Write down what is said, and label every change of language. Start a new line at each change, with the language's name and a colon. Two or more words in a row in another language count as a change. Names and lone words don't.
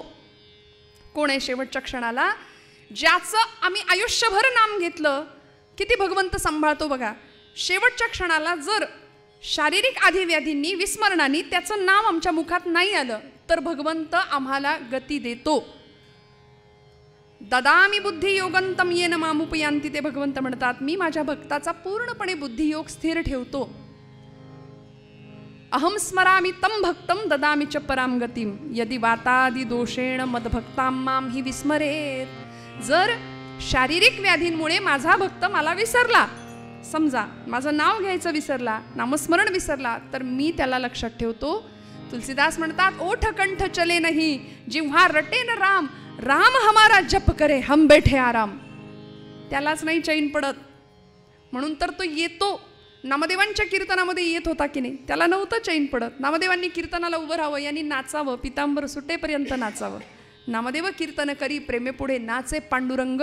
Marathi: कोण आहे शेवटच्या क्षणाला? ज्याचं आम्ही आयुष्यभर नाम घेतलं, किती भगवंत सांभाळतो बघा. शेवटच्या क्षणाला जर शारीरिक आधिव्याधींनी विस्मरणाने त्याचं नाव आमच्या मुखात नाही आलं तर भगवंत आम्हाला गती देतो.
Sanskrit: ददामी बुद्धियोगंतम येन मामुपयांती,
Marathi: ते भगवंत म्हणतात, मी माझ्या भक्ताचा पूर्णपणे बुद्धियोग स्थिर ठेवतो.
Sanskrit: अहम स्मरामि तम भक्तम ददामी च पराम गतिम, यदि वातादि दोषेण मदभक्ताम माम हि विस्मरेत.
Marathi: जर शारीरिक व्याधींमुळे माझा भक्त मला विसरला, समजा माझं नाव घ्यायचं विसरला, नामस्मरण विसरला, तर मी त्याला लक्षात ठेवतो.
Hindi: तुलसीदास म्हणतात, ओठ कंठ चले नहीं जिव्हा रटे न राम, राम हमारा जप करे हम बैठे आराम.
Marathi: त्यालाच नाही चैन पडत, म्हणून तर तो येतो. नामदेवांच्या कीर्तनामध्ये येत होता की नाही, त्याला नव्हतं चैन पडत. नामदेवांनी कीर्तनाला उभं राहावं, यांनी नाचावं, पितांबर सुटेपर्यंत नाचावं. नामदेव कीर्तन करी प्रेमे पुढे नाचे पांडुरंग.